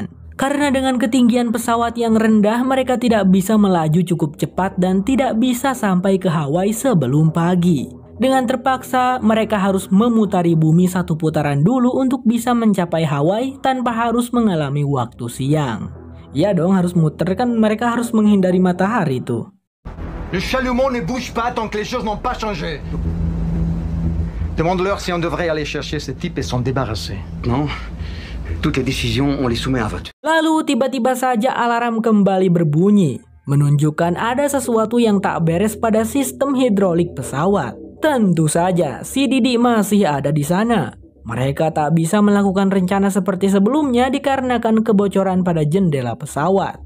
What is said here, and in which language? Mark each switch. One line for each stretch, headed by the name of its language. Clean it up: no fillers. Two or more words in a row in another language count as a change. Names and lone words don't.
Indonesian: Karena dengan ketinggian pesawat yang rendah, mereka tidak bisa melaju cukup cepat dan tidak bisa sampai ke Hawaii sebelum pagi. Dengan terpaksa, mereka harus memutari bumi satu putaran dulu untuk bisa mencapai Hawaii tanpa harus mengalami waktu siang. Ya dong, harus muter kan, mereka harus menghindari matahari tuh.
French: Le chalumeau ne bouge pas tant que les choses n'ont pas changé. Demande-leur si on devrait aller chercher ce type et s'en débarrasser. Non. Toutes les décisions, on les soumet à vote.
Indonesian: Lalu tiba-tiba saja alarm kembali berbunyi, menunjukkan ada sesuatu yang tak beres pada sistem hidrolik pesawat. Tentu saja, si Didi masih ada di sana. Mereka tak bisa melakukan rencana seperti sebelumnya dikarenakan kebocoran pada jendela pesawat.